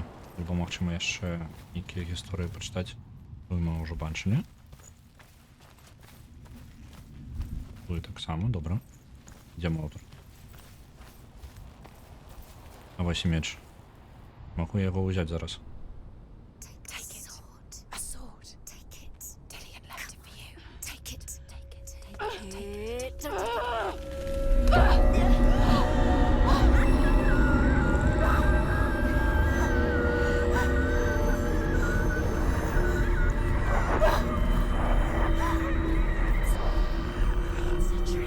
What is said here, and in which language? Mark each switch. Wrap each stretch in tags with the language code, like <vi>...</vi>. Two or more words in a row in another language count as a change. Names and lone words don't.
<be>Альбо магчыма яшчэ нейкія гісторыі пачытаць. Мы ўжо бачылі. Тут таксама, добра. Ідзем аўтар. А вось і меч. Магу я яго ўзяць зараз.</be> <en>Take it. A sword. Take it. Dillian left it for you. Take it. Take it. Take it. It's a trick.</en>